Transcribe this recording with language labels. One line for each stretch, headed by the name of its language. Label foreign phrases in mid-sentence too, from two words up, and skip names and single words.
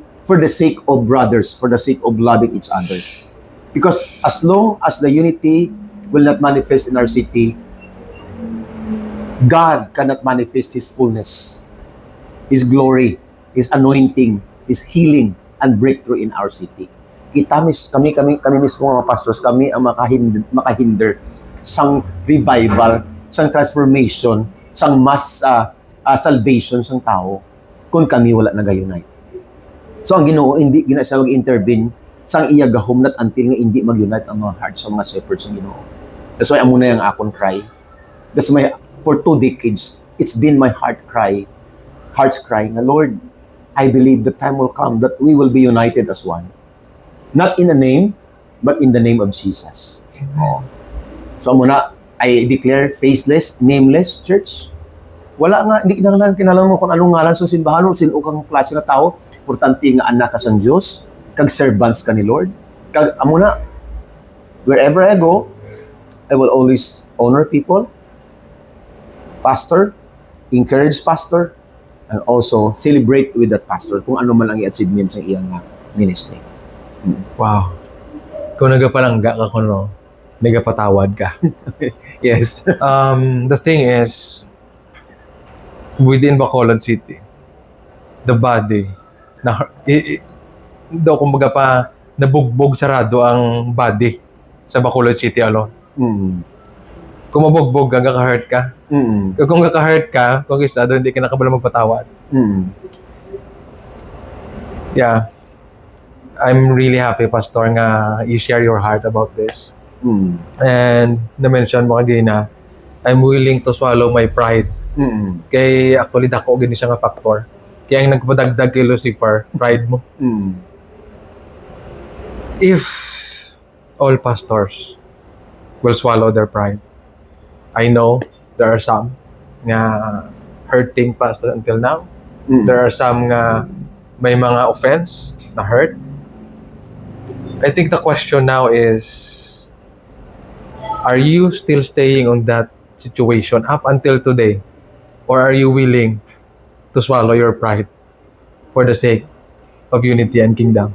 English: For the sake of brothers, for the sake of loving each other. Because as long as the unity will not manifest in our city, God cannot manifest His fullness, His glory, His anointing, His healing, and breakthrough in our city.
Hiligaynon: Kami mismo mga pastors, kami ang makahinder sang revival, sang transformation, sang
English: mass salvation
Hiligaynon: sang tao kung kami wala nag-unite. So ang Ginoo hindi siya mag-intervene sang iya gahumnat until nga hindi mag-unite ang mga hearts sa mga shepherds ng Ginoo.
English: That's why
Hiligaynon: amo na yung akong cry.
English: That's my, for 2 decades, it's been my heart's cry, na Lord, I believe the time will come that we will be united as one. Not in a name, but in the name of Jesus. So muna, I declare faceless, nameless church.
Hiligaynon: Wala nga, hindi kinahanglan mo kung anong ngalan sa simbahan o sino kang klase nga tao. Importante nga anak ka sa Diyos, kag servants ka ni Lord. Kag amuna,
English: wherever I go, I will always honor people, pastor, encourage pastor, and also celebrate with that pastor
Hiligaynon: kung ano man ang i-achievement sa iyang ministry.
English: Wow.
Hiligaynon: Kung nagapalangga ka kuno, nagapatawad ka.
English: Yes. The thing is, within Bacolod City, the body,
Hiligaynon: daw kumbaga pa, nabugbog sarado ang body sa Bacolod City alone. Kung mabugbog ka, kaka-hurt ka. Kung kaka-hurt ka, kung isa doon, hindi ka nakabala magpatawad.
English: Yeah. I'm really happy, Pastor, nga you share your heart about this.
Hiligaynon: And na-mention mo kanina,
English: I'm willing to swallow my pride.
Hiligaynon: Kay actually, dako gini siya nga factor. Kaya ang nagpadagdag kay Lucifer, pride mo.
English: If all pastors will swallow their pride, I know there are some nga hurting pastor until now. There are some
Hiligaynon: nga may mga
English: offense na hurt. I think the question now is, are you still staying on that situation up until today? Or are you willing to swallow your pride for the sake of unity and kingdom?